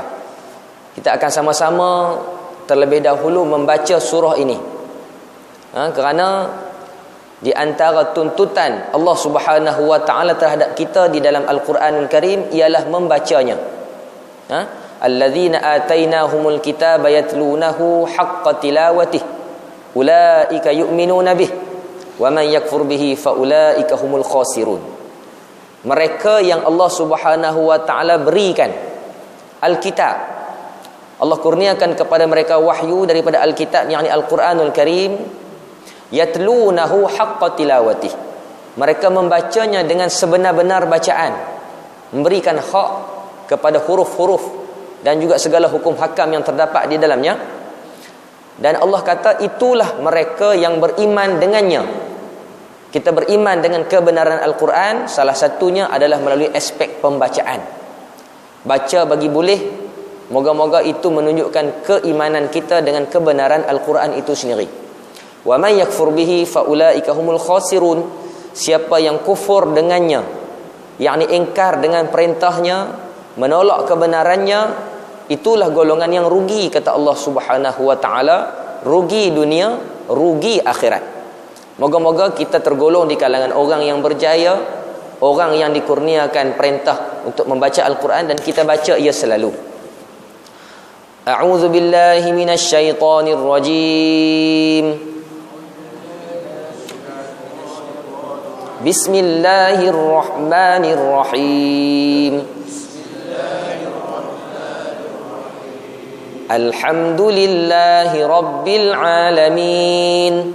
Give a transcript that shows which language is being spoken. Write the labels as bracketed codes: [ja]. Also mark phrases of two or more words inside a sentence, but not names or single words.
[ms] Kita akan sama-sama terlebih dahulu membaca surah ini. Kerana di antara tuntutan Allah [ar] سبحانه وتعالى [ms] terhadap kita di dalam Al-Quranul Karim ialah membacanya. [ar] الذين آتيناهم الكتاب يتلونه حق تلاوته أولئك يؤمنون به ومن يكفر به فأولئك هم الخاسرون. [ms] Mereka yang Allah [ar] سبحانه وتعالى [ms] berikan Alkitab, Allah kurniakan kepada mereka wahyu daripada Alkitab, yakni Al-Quranul Karim, [ar] يتلونه حق تلاوته. [ms] Mereka membacanya dengan sebenar-benar bacaan, memberikan hak kepada huruf-huruf dan juga segala hukum hakam yang terdapat di dalamnya. Dan Allah kata itulah mereka yang beriman dengannya. Kita beriman dengan kebenaran Al-Quran, salah satunya adalah melalui aspek pembacaan. Baca bagi boleh, moga-moga itu menunjukkan keimanan kita dengan kebenaran Al-Quran itu sendiri. [ar] ومن يكفر به فأولئك هم الخاسرون. [ms] Siapa yang kufur dengannya, yakni ingkar dengan perintahnya, menolak kebenarannya, itulah golongan yang rugi, kata Allah [ar] سبحانه وتعالى. [ms] Rugi dunia, rugi akhirat. Moga-moga kita tergolong di kalangan orang yang berjaya, orang yang dikurniakan perintah untuk membaca Al-Quran dan kita baca ia selalu. [ar] أعوذ بالله من الشيطان الرجيم. بسم الله الرحمن الرحيم. الحمد لله رب العالمين.